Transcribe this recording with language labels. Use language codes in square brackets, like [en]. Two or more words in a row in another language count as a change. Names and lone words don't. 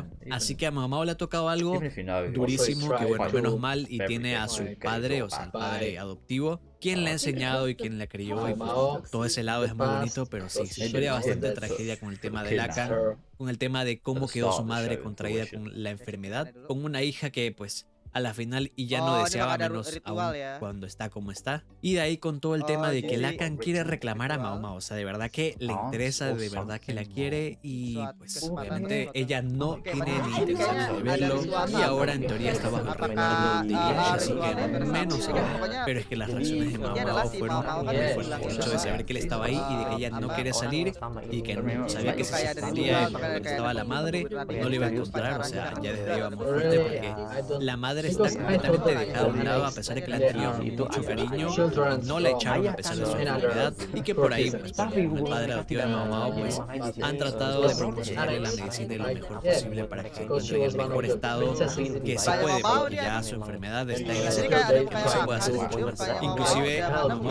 [es] Así que a Mau Mau le ha tocado algo durísimo, que bueno, menos mal, y tiene a su padre, o sea, el padre adoptivo, quien le ha enseñado y quien la crió, y pues, todo ese lado es muy bonito, pero sí, su historia bastante tragedia con el tema de Lakan, con el tema de cómo quedó su madre contraída con la enfermedad, con una hija que pues a la final y ya no [id] Oh, ini [es] deseaba [id] bakal ada [es] menos [id] ritual [es] aún [id] ya. [es] cuando está como está. Y de ahí con todo el tema de que [id] jadi [es] Lakan quiere reclamar a [id] ritual. [es] Mau Mau, o sea, de verdad que le interesa, de verdad que la quiere y [id] Suatu [es] pues [id] kesempatan, [es] obviamente [id] suatu- [es] ella no [id] Oke, [es] tiene [id] berarti ni ini [es] intenciones [id] kayaknya [es] de [id] ada [es] verlo [id] ritual [es] y ahora en teoría está bajo el [id] Apakah [es] recuerdo de ella, así [id] ritualnya [es] que [id] bersama? [es] menos [id] Oke, [es] aún. [id] pokoknya [es] Pero es que las reacciones de Mau [id] intinya adalah [es] Mau si fueron [id] Mau Mau kan [es] muy [id] udah [es] fuertes, [id] bilang [es] el [id] gitu [es] hecho de [id] kan, [es] saber que él estaba ahí y de que ella no [id] apa, [es] quería salir y que sabía que si se [id] kayak ada [es] escondía [id] ritual, [es] en [id] makanya [es] donde [id] kayak [es] estaba [id] ada [es] la madre [id] pembunuhan [es] no le iba a [id] gitu, [es] encontrar, o sea, [id] pacaran ya gitu. [es] desde ahí va muy fuerte porque la madre está completamente dejada a un lado a pesar de que le han tenido mucho cariño, no la echaron a pesar de su enfermedad y que por ahí, pues, por ejemplo, el padre adoptivo de Mau Mau, pues, han tratado de proporcionarle la medicina y lo mejor posible para que se encuentre en el mejor estado que se puede, porque ya su enfermedad está en ese punto de que no se puede hacer mucho más.